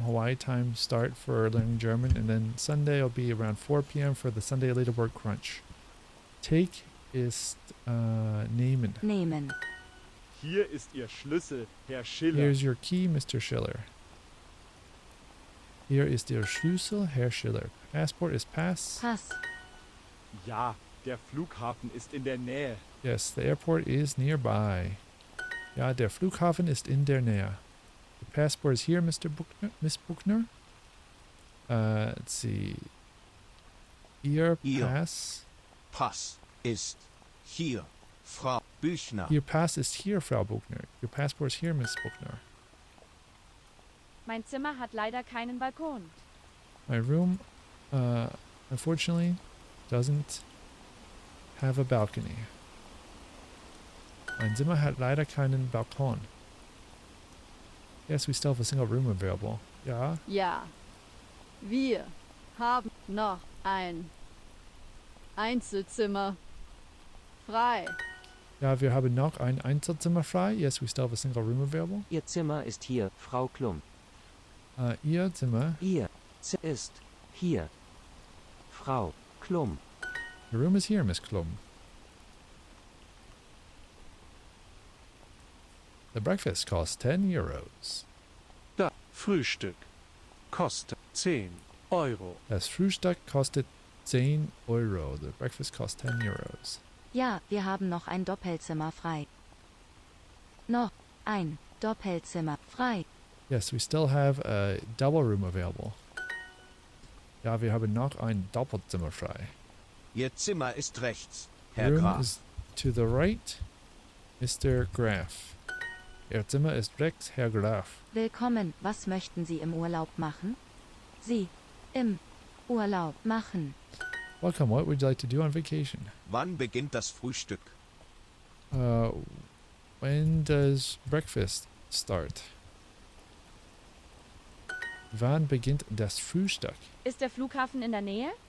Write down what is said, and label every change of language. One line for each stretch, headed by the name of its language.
English: Hawaii time start for learning German. And then Sunday will be around 4 p.m. for the Sunday Leaderboard Crunch.
German: Take ist nehmen. Nehmen. Hier ist Ihr Schlüssel, Herr Schiller.
English: Here's your key, Mr. Schiller.
German: Hier ist Ihr Schlüssel, Herr Schiller.
English: Passport is pass.
German: Pass. Ja, der Flughafen ist in der Nähe.
English: Yes, the airport is nearby.
German: Ja, der Flughafen ist in der Nähe.
English: The passport is here, Mr. Buchner. Miss Buchner. Let's see. Ihr
German: Hier. Pass. Pass ist hier, Frau Büchner.
English: Your pass is here, Frau Buchner. Your passport is here, Miss Buchner.
German: Mein Zimmer hat leider keinen Balkon.
English: My room, unfortunately, doesn't have a balcony.
German: Mein Zimmer hat leider keinen Balkon.
English: Yes, we still have a single room available.
German: Ja, Ja. Wir haben noch ein Einzelzimmer frei. ja, wir haben noch ein Einzelzimmer frei.
English: Yes, we still have a single room available.
German: Ihr Zimmer ist hier, Frau Klum. Ihr Zimmer, Ihr ist hier, Frau Klum.
English: your room is here, Miss Klum. The breakfast costs 10 euros.
German: Das Frühstück kostet 10 Euro. Das Frühstück kostet 10 Euro.
English: The breakfast costs 10 euros.
German: Ja, wir haben noch ein Doppelzimmer frei. Noch ein Doppelzimmer frei.
English: Yes, we still have a double room available.
German: Ja, wir haben noch ein Doppelzimmer frei. Ihr Zimmer ist rechts,
English: The
German: Herr
English: room
German: Graf.
English: is to the right, Mr. Graf.
German: Ihr Zimmer ist rechts, Herr Graf. Willkommen, was möchten Sie im Urlaub machen? Sie, im Urlaub machen.
English: Welcome. What would you like to do on vacation?
German: Wann beginnt das Frühstück?
English: When does breakfast start?
German: Wann beginnt das Frühstück? Ist der Flughafen in der Nähe?